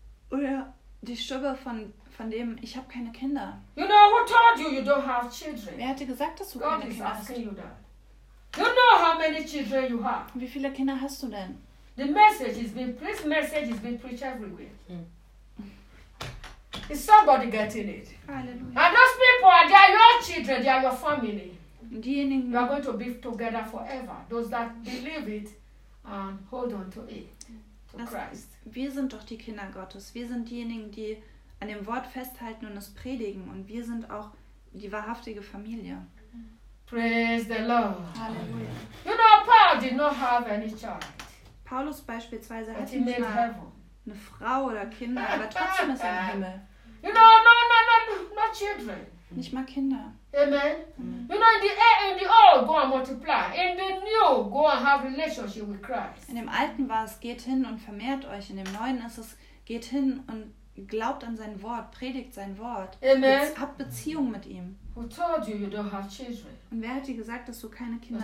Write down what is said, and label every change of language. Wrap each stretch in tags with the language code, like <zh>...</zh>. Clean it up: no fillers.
<de>Oder die Stimme von dem ich habe keine Kinder.</de> <en>You know who told you you don't have children?</en> <de>Wer hat dir gesagt, dass du</de> <en>God</en> <de>keine Kinder hast?</de> <en>You, you know how many children you have?</en> <de>Wie viele Kinder hast du denn?</de> <en>The message is being this message is being preached everywhere. Is somebody getting it? Hallelujah. And those people are they are your children, they are your family.</en> <de>Diejenigen,</de> <en>you are going to be together forever. Those that believe it and hold on to it, to das Christ.</en> <de>Wir sind doch die Kinder Gottes. Wir sind diejenigen, die an dem Wort festhalten und es predigen. Und wir sind auch die wahrhaftige Familie.</de> <en>Praise the Lord. Hallelujah. You know, Paul did not have any child.</en> <de>Paulus beispielsweise hatte nicht mal eine Frau oder Kinder, aber trotzdem ist er im Himmel.</de> <en>You know, no, children.</en> <de>Nicht mal Kinder. Amen. Amen.</de> <en>You know, in the old, go and multiply. In the new, go and have relationship with Christ.</en> <de>In dem Alten war es, geht hin und vermehrt euch. In dem Neuen ist es, geht hin und glaubt an sein Wort, predigt sein Wort. Amen. Habt Beziehung mit ihm.</de> <en>Who told you you don't have children?</en> <de>Und wer hat dir gesagt, dass du keine Kinder</de>